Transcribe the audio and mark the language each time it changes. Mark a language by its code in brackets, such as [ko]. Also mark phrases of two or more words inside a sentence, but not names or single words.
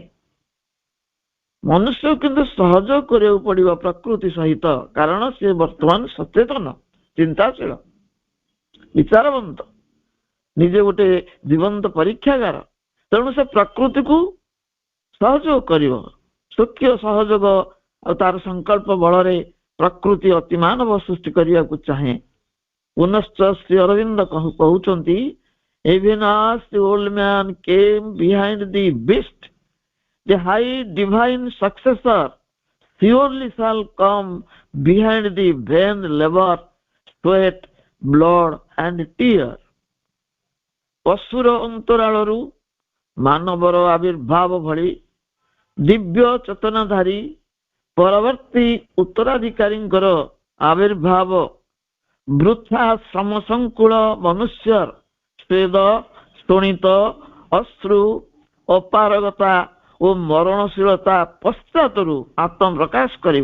[or] ମନୁଷ୍ୟ କିନ୍ତୁ ସହଯୋଗ କରିବାକୁ ପଡିବ ପ୍ରକୃତି ସହିତ, କାରଣ ସେ ବର୍ତ୍ତମାନ ସଚେତନ, ଚିନ୍ତାଶୀଳ, ବିଚାରବନ୍ତ, ନିଜେ ଗୋଟେ ଜୀବନ୍ତ ପରୀକ୍ଷାଗାର। ତେଣୁ ସେ ପ୍ରକୃତିକୁ ସହଯୋଗ କରିବ, ସ୍ୱକୀୟ ସହଯୋଗ ଆଉ ତାର ସଂକଳ୍ପ ବଳରେ ପ୍ରକୃତି ଅତିମାନବ ସୃଷ୍ଟି କରିବାକୁ ଚାହେଁ। ପୁନଶ୍ଚ ଶ୍ରୀ ଅରବିନ୍ଦ କହୁଛନ୍ତି, [en] even as the old man came behind the beast, the high divine successor surely shall come behind the vain labor, sweat, blood and tear. [or] ପଶୁର ଅନ୍ତରାଳରୁ ମାନବର ଆବିର୍ଭାବ ଭଳି ଦିବ୍ୟ ଚେତନାଧାରୀ ପରବର୍ତ୍ତୀ ଉତ୍ତରାଧିକାରୀଙ୍କର ଆବିର୍ଭାବ ବୃଥା ସମସଙ୍କୁଳ ମନୁଷ୍ୟର ସ୍ୱେଦ, ଶୋଣିତ, ଅଶ୍ରୁ, ଅପାରଗତା ଓ ମରଣଶୀଳତା ପଶ୍ଚାତରୁ ଆତ୍ମପ୍ରକାଶ କରିବ।